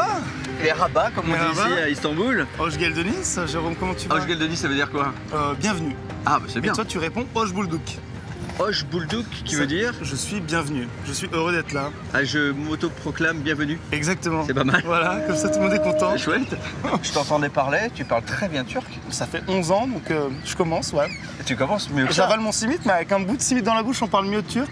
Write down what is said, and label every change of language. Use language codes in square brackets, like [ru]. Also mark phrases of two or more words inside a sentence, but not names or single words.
[fr] Et Rabat, comme on dit ici à Istanbul. [tr] Hoş geldiniz. [fr] Jérôme, comment tu vas? [tr] Hoş geldiniz, [fr] ça veut dire quoi? Bienvenue. Ah, bah c'est bien. Et toi, tu réponds [tr] Hoş bulduk. Hoş bulduk, [fr] qui veut dire? Je suis bienvenu. Je suis heureux d'être là. Ah, je m'auto-proclame bienvenue. Exactement. C'est pas mal. Voilà, comme ça tout le monde est content. C'est chouette. Je t'entendais parler, tu parles très bien turc. Ça fait 11 ans, donc je commence, ouais. Tu commences mieux que ça. J'avale mon simit, mais avec un bout de simit dans la bouche, on parle mieux turc.